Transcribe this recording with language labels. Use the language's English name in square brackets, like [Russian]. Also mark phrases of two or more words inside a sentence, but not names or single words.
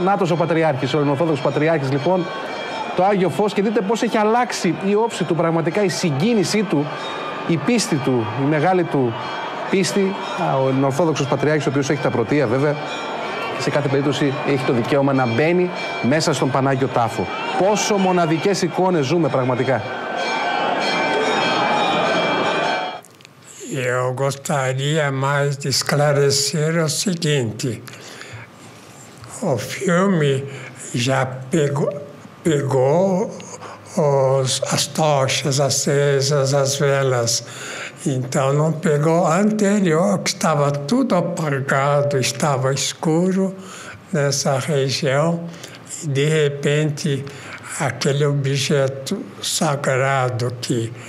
[Greek] Νάτος ο Πατριάρχης, ο Ελληνοορθόδοξος Πατριάρχης λοιπόν, το Άγιο Φως, και δείτε πώς έχει αλλάξει η όψη του, πραγματικά η συγκίνησή του, η πίστη του, η μεγάλη του πίστη. Ο Ελληνοορθόδοξος Πατριάρχης, ο οποίος έχει τα πρωτεία βέβαια, σε κάθε περίπτωση έχει το δικαίωμα να μπαίνει μέσα στον Πανάγιο Τάφο. Πόσο μοναδικές εικόνες ζούμε πραγματικά. [Portuguese] Eu gostaria mais de esclarecer o seguinte: o filme já pegou as tochas acesas, as velas, então não pegou a anterior, que estava tudo apagado, estava escuro nessa região, e de repente aquele objeto sagrado que